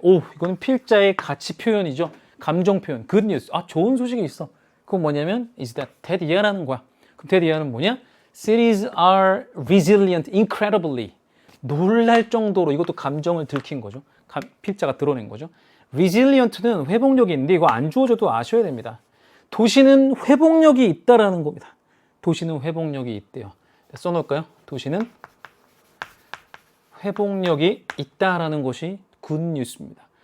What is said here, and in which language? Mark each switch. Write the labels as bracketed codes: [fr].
[ko] 오, 이거는 필자의 가치 표현이죠. 감정 표현. good news. 아, 좋은 소식이 있어. 그건 뭐냐면 [en] is that that year [ko] 라는 거야. 그럼 that year는 뭐냐? [en] Cities are resilient incredibly. [ko] 놀랄 정도로, 이것도 감정을 들킨 거죠. 필자가 드러낸 거죠. resilient는 회복력이 있는데 이거 안 주어져도 아셔야 됩니다. 도시는 회복력이 있다라는 겁니다. 도시는 회복력이 있대요. 써놓을까요? 도시는 회복력이 있다라는 것이 굿뉴스입니다.